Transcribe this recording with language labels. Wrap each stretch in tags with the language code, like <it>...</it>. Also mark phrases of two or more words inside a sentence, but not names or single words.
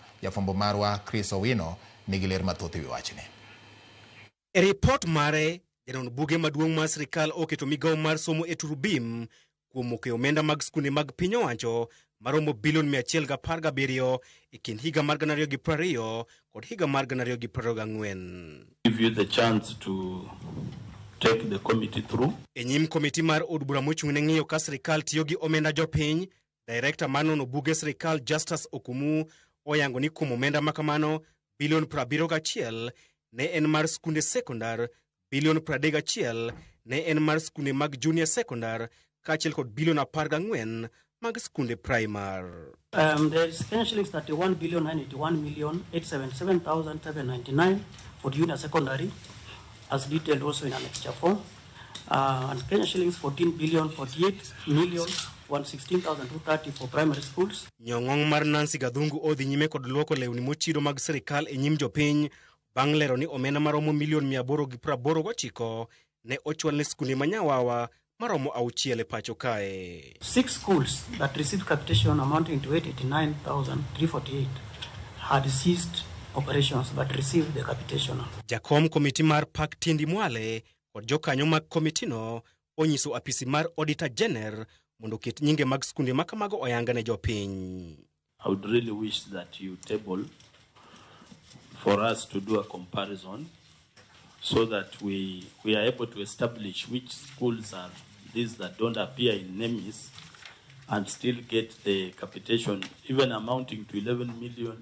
<luo>Jafombo marwa Chris Owino nigi ler mathoth ewi wachni. E report mare, Janon buge maduong' mar sirkal oketo migawo mar somo e turubim kuom moke omenda mag sikunde mag piny owacho maromo bilion 117 e kind higa mar 2020 kod higa mar 2024.</luo> <en>Give you the chance to take the committee through.</en> <luo>E nyim komiti mar od bura mochung' ne ng'iyo ka sirkal tiyo gi omenda jopiny, Director mar nono buge sirkal Justus Okumu oyango ni kuom omenda makamano bilion 71 ne en mar sikunde sekondar, bilion 31 ne en mar sikunde mag junior sekondar, kaachiel kod bilion 14 mag sikunde primar.</luo> <en>There is Kenya shillings 31,981,877,799 for junior secondary, as detailed also in Annexure 4, and Kenya shillings 14,048,116,230 for primary schools.</en> <luo>Nyong'ong mar Nancy Gadhungu odhi nyime kod luoko lewni mochido mag sirkal e nyim jopiny bang' lero ni omenda maromo milion 889 ne ochwal ne sikunde manyawawa maromo 6 e pacho kae.</luo> <en>6 schools that received capitation amounting to 889,348 had ceased operations but received the capitation.</en> <luo>Jakom komiti mar Pak Tindi Mwale kod jokanyo mag komitino onyiso apisi mar Auditor General mondo ket nyinge mag sikunde makamago oyanga ne jopiny.</luo> <en>I would really wish that you table for us to do a comparison so that we are able to establish which schools are these that don't appear in names and still get the capitation, even amounting to 11 million.</en>